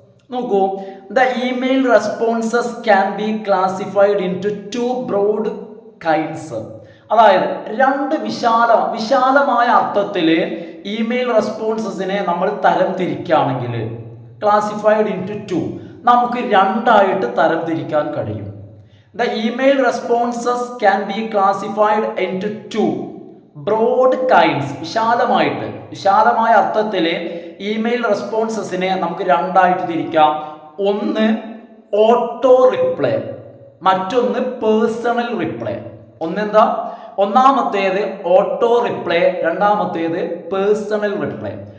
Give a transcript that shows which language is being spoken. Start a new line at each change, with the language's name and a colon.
English: നോക്കൂ, the email responses can be classified into 2 broad kinds.
Malayalam: അതായത് 2 വിശാലമായ അർത്ഥത്തിൽ ഇമെയിൽ റെസ്പോൺസസിനെ നമ്മൾ തരം തിരിക്കുകയാണെങ്കിൽ,
English: classified into 2,
Malayalam: നമുക്ക് 2 ആയിട്ട് തരം തിരിക്കാൻ കഴിയും.
English: The email responses can be classified into 2 broad kinds.
Malayalam: വിശാലമായ അർത്ഥത്തിൽ ഇമെയിൽ റെസ്പോൺസസിനെ നമുക്ക് 2 ആയിട്ട് തിരിക്കാം. ഒന്ന് ഓട്ടോ റിപ്ലൈ, മറ്റൊന്ന് പേഴ്സണൽ റിപ്ലൈ. ഒന്നെന്താ? ഒന്നാമത്തേത് ഓട്ടോ റിപ്ലൈ, രണ്ടാമത്തേത് പേഴ്സണൽ റിപ്ലൈ.